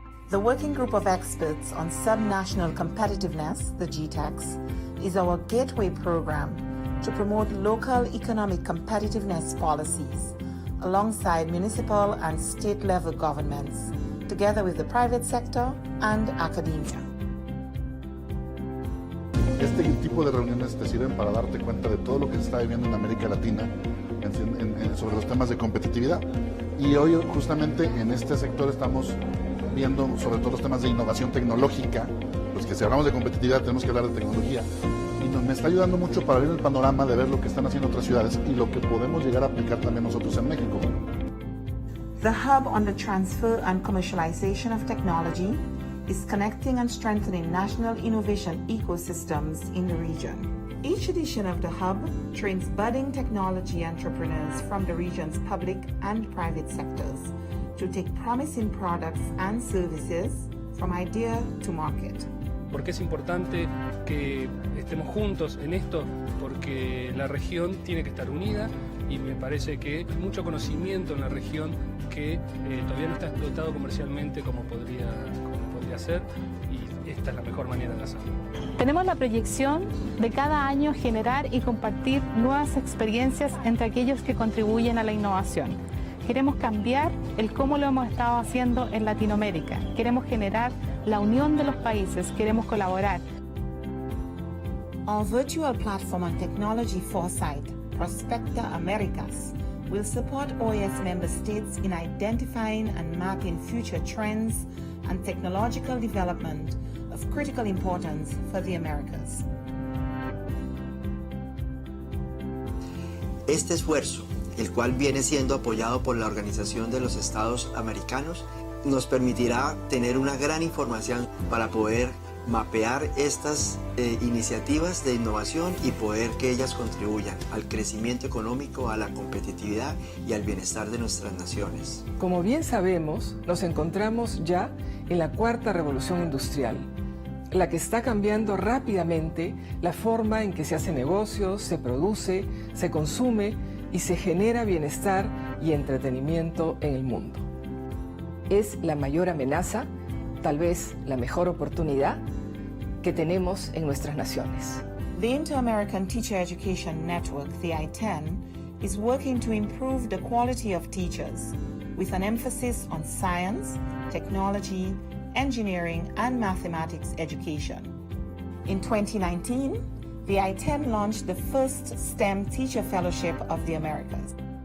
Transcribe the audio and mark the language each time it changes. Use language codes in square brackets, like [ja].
[en] The Working Group of Experts on Subnational Competitiveness, the GTEX, is our gateway program to promote local economic competitiveness policies alongside municipal and state-level governments, together with the private sector and academia. [es] Este tipo de reuniones te sirven para darte cuenta de todo lo que se está viviendo en América Latina sobre los temas de competitividad. Y hoy justamente en este sector estamos viendo sobre todo los temas de innovación tecnológica, pues que si hablamos de competitividad tenemos que hablar de tecnología. Y me está ayudando mucho para ver el panorama de ver lo que están haciendo otras ciudades y lo que podemos llegar a aplicar también nosotros en México. [en] The Hub on the Transfer and Commercialization of Technology is connecting and strengthening national innovation ecosystems in the region. Each edition of the Hub trains budding technology entrepreneurs from the region's public and private sectors to take promising products and services from idea to market. [es] ¿Por qué es importante que estemos juntos en esto? Porque la región tiene que estar unida y me parece que hay mucho conocimiento en la región que todavía no está explotado comercialmente como podría ser, y esta es la mejor manera de hacerlo. Tenemos la proyección de cada año generar y compartir nuevas experiencias entre aquellos que contribuyen a la innovación. Queremos cambiar el cómo lo hemos estado haciendo en Latinoamérica. Queremos generar la unión de los países, queremos colaborar. [en] Our virtual platform on technology foresight, Prospecta Americas, will support OAS member states in identifying and mapping future trends and technological development of critical importance for the Americas. [es] Este esfuerzo, el cual viene siendo apoyado por la Organización de los Estados Americanos, nos permitirá tener una gran información para poder mapear estas iniciativas de innovación y poder que ellas contribuyan al crecimiento económico, a la competitividad y al bienestar de nuestras naciones. Como bien sabemos, nos encontramos ya en la cuarta revolución industrial, la que está cambiando rápidamente la forma en que se hace negocios, se produce, se consume y se genera bienestar y entretenimiento en el mundo. Es la mayor amenaza, tal vez la mejor oportunidad que tenemos en nuestras naciones. [en] The Inter-American Teacher Education Network, the I-10, is working to improve the quality of teachers with an emphasis on science, technology, engineering, and mathematics education. In 2019, the I-10 launched the first STEM Teacher Fellowship of the Americas.